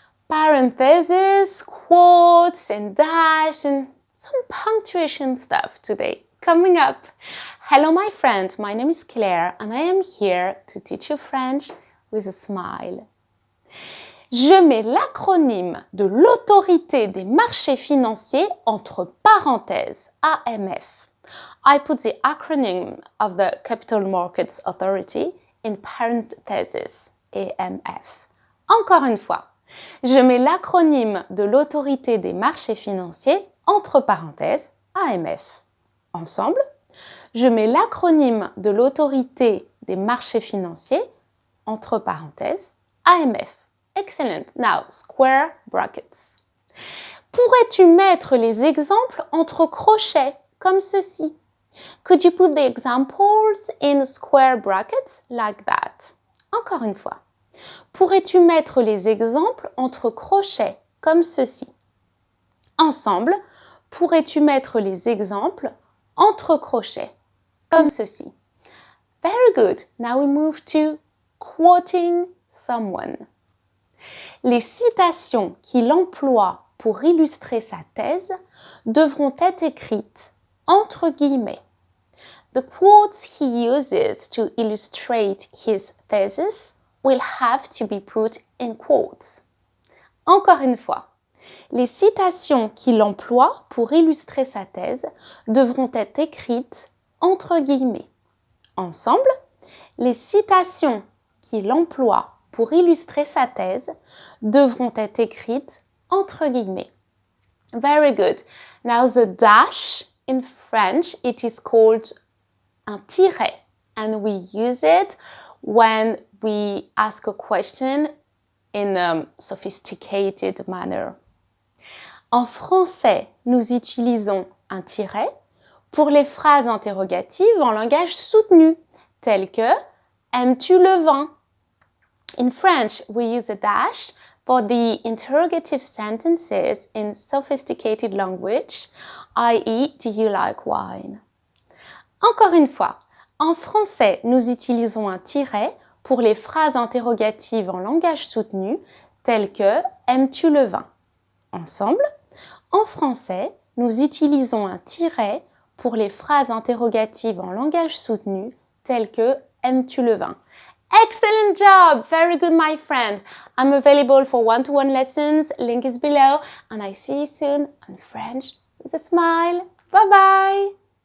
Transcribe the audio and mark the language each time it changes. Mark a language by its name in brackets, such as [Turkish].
[English] parentheses, quotes, and dash, and some punctuation stuff today. Coming up. Hello, my friend. My name is Claire, and I am here to teach you French with a smile. [French] Je mets l'acronyme de l'autorité des marchés financiers entre parenthèses, AMF. [English] I put the acronym of the Capital Markets Authority in parentheses, AMF. [French] Encore une fois, je mets l'acronyme de l'autorité des marchés financiers entre parenthèses, AMF. Ensemble, je mets l'acronyme de l'autorité des marchés financiers entre parenthèses, AMF. Excellent. [English] Now, square brackets. [French] Pourrais-tu mettre les exemples entre crochets comme ceci? [English] Could you put the examples in square brackets like that? [French] Encore une fois. Pourrais-tu mettre les exemples entre crochets comme ceci? Ensemble, pourrais-tu mettre les exemples entre crochets comme ceci? [English] Very good. Now we move to quoting someone. [French] Les citations qu'il emploie pour illustrer sa thèse devront être écrites entre guillemets. [English] The quotes he uses to illustrate his thesis will have to be put in quotes. [French] Encore une fois, les citations qu'il emploie pour illustrer sa thèse devront être écrites entre guillemets. Ensemble, les citations qu'il emploie pour illustrer sa thèse devront être écrites entre guillemets. [English] Very good. Now the dash in French, it is called un tiret, and we use it when we ask a question in a sophisticated manner. [French] En français, nous utilisons un tiret pour les phrases interrogatives en langage soutenu, telles que « Aimes-tu le vin ?» [English] In French, we use a dash for the interrogative sentences in sophisticated language, i.e., do you like wine? [French] Encore une fois, en français, nous utilisons un tiret pour les phrases interrogatives en langage soutenu, telles que « Aimes-tu le vin ?» Ensemble, en français, nous utilisons un tiret pour les phrases interrogatives en langage soutenu, telles que « Aimes-tu le vin ?» [English] Excellent job! Very good, my friend. I'm available for one-to-one lessons. Link is below. And I see you soon on French with a smile. Bye-bye!